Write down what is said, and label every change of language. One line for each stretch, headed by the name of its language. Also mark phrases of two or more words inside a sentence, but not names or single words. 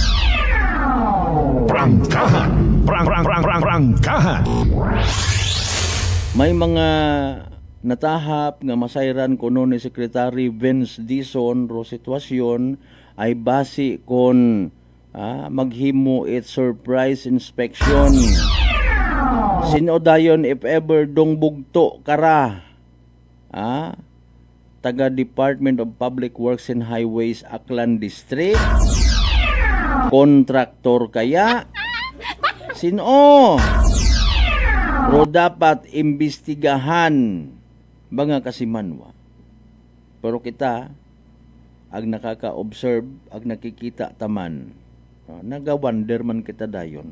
Aklanon: Prangkahan! Prangkahan! May mga natahap nga masayran kuno ni Secretary Vince Dizon ro sitwasyon ay base kon maghimo it surprise inspection. Sinodayon
English: if ever
Aklanon: dong bugto kara taga Department of Public Works and Highways Aklan District, kontraktor kaya sino ro dapat imbestigahan mga kasimanwa. Pero kita ag nakaka-observe, ag nakikita taman, naga-wonder man kita dayon.